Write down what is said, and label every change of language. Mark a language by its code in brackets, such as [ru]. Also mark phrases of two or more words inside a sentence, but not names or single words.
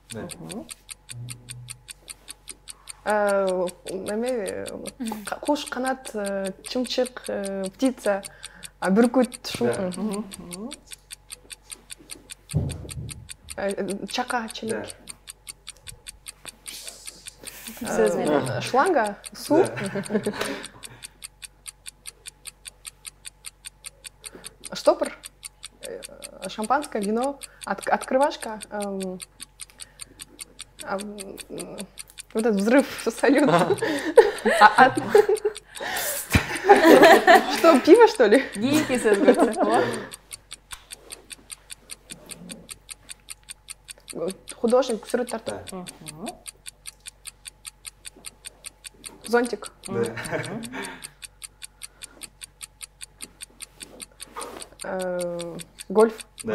[ky] Куш, канат, чымчык, птица, бүркүт, чака, челек. Сөз менен. Шланга, су. [ru] Штопор, шампанское, вино, открывашка, вот этот взрыв, салют. Что, пиво, что ли? [ky] Кийинки сөз көрсөк болот. Художник, сүрөт тартуу. Зонтик. Гольф.